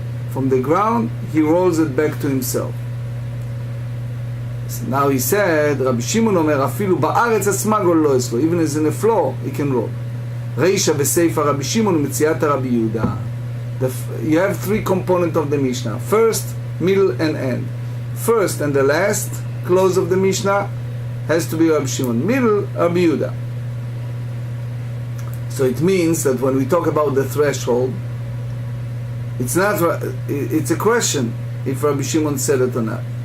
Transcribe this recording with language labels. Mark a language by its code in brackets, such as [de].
[en] From the ground, he rolls it back to himself. So now he said, Rabbi Shimon [he] אומר, אפילו בארץ עצמה גוללו אצלו, [en] even as in the floor, he can roll. [he] רישא בסייפא רבי שמעון ומציאת רבי יהודה. [en] You have three components of the Mishnah: first, middle, and end. First and the last clause of the Mishnah has to be Rabbi Shimon. Middle, Rabbi Yehuda. So it means that when we talk about the threshold, it's a question if Rabbi Shimon said it or not.